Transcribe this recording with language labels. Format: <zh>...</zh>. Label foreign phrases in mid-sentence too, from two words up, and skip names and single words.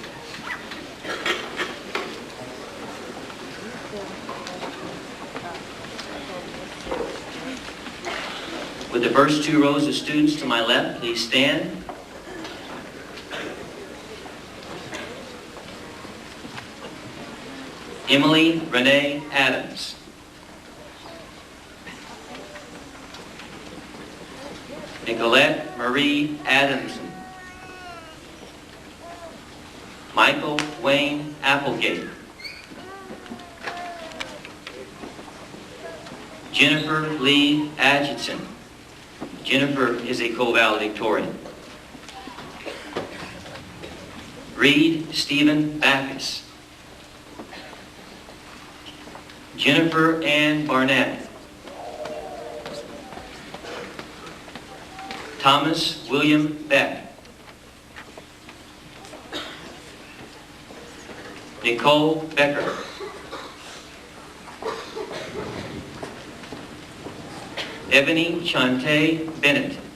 <en>With the first two rows of students to my left, please stand. Emily Renee Adams. Nicolette Marie Adamson. Michael Wayne Applegate. Jennifer Lee Adjutson. Jennifer is a co-valedictorian. Reed Stephen Backus. Jennifer Ann Barnett. Thomas William Beck. Nicole Becker. Ebony Chante Bennett.</en>